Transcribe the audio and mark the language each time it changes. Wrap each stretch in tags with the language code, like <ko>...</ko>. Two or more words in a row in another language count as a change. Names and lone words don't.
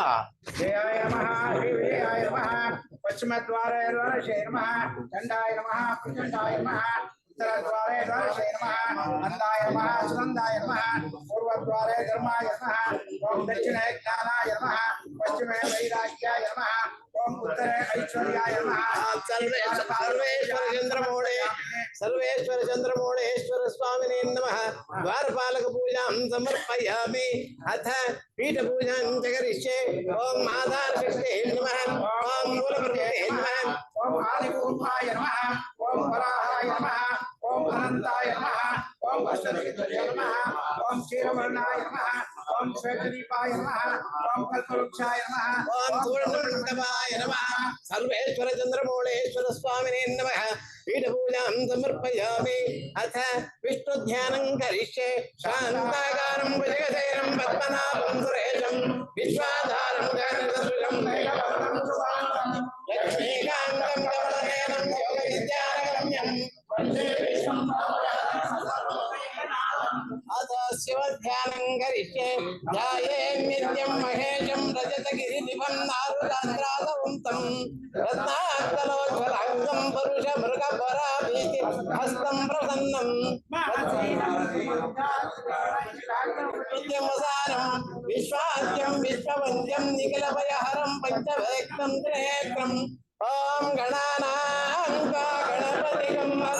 <sa>ದೇವಾಯ ನಮಃ, ಶ್ರೀ ನಮಃ, ಪಶ್ಚಿಮ ದ್ವಾರೇ ದ್ವಾರಶೇ ನಮಃ, ಚಂಡಾಯ ನಮಃ, ಪ್ರಚಂಡಾಯ ನಮಃ, ಉತ್ತರ ದ್ವಾರೇ ದ್ವಾರಶೇ ನಮಃ, ಅಂದಾಯ ನಮಃ, ಸುನಂದಾಯ ನಮಃ, ಪೂರ್ವ ದ್ವಾರೇ ಧರ್ಮಾಯ ನಮಃ, ಓಂ ದಕ್ಷಿಣೇ ಜ್ಞಾನಾಯ ನಮಃ, ಪಶ್ಚಿಮೇ ವೈರಾಗ್ಯಾಯ ನಮಃ, ಓಂ ಉತ್ತರೇ ಐಶ್ವರ್ಯಾಯ ನಮಃ. ಸರ್ವೇಶ್ವರ ಚಂದ್ರಮೌಳೇಶ್ವರ ಸ್ವಾಮಿನೇ ನಮಃ. ದ್ವಾರಪಾಲಕ ಪೂಜಾಂ ಸಮರ್ಪಯಾಮಿ. ಅಥ ಪೀಠ ಪೂಜಾಂ ಚ ಕರಿಷ್ಯೆ. ಓಂ ಆಧಾರ ಶಕ್ತೇ ನಮಃ. ಓಂ ಮೂಲಪರ್ವತೆ ನಮಃ. ಓಂ ಆದಿಪೂರ್ವಾಯ ನಮಃ. ಓಂ ವರಾಹಾಯ ನಮಃ. ಓಂ ಅನಂತಾಯ ನಮಃ. ಓಂ ಅಷ್ಟದಿಗ್ಗಜಾಯ ನಮಃ. ಓಂ ಕ್ಷೀರವರ್ಣಾಯ ನಮಃ. ಓಂ ಶ್ವೇತದೀಪಾಯ ನಮಃ. ಓಂ ಕಲ್ಪವೃಕ್ಷಾಯ ನಮಃ. ಓಂ ಪೂರ್ಣಮಂಡಪಾಯ ನಮಃ. ಸರ್ವೇಶ್ವರ ಚಂದ್ರಮೌಳೇಶ್ವರ ಸ್ವಾಮಿನೇ ನಮಃ. ಪೀಠ ಪೂಜಾಂ ಸಮರ್ಪಯಾಮಿ. ಅಥ ವಿಷ್ಣು ಧ್ಯಾನಂ ಕರಿಷ್ಯೆ. ಶಾಂತಾಕಾರಂ ಭುಜಗಶಯನಂ ಪದ್ಮನಾಭಂ ಸುರೇಶಂ ವಿಶ್ವಾಧಾರಂ ಗಗನಸದೃಶಂ ಲಕ್ಷ್ಮೀಕಾಂತಂ ಕಮಲನಯನಂ ಯೋಗವಿದ್ಯಾರಗಮ್ಯಂ ವಂದೇ ವಿಷ್ಣುಂ ಅಥ ಶಿವ ಧ್ಯಾನಂ ಕರಿಷ್ಯೆ. ಧ್ಯಾಯೇನ್ನಿತ್ಯಂ आद्यं महेशं रजतगिरिनिभं नारुदान्द्रादवन्तं रत्नाकलोज्ज्वलाङ्गं पुरुषमृगपराभीति हस्तं प्रसन्नं विद्यमसानं विश्वाद्यं विश्ववन्द्यं निखिलभयहरं पञ्चभक्तं त्रिनेत्रम् ॐ गणानां गणपतिं</sa>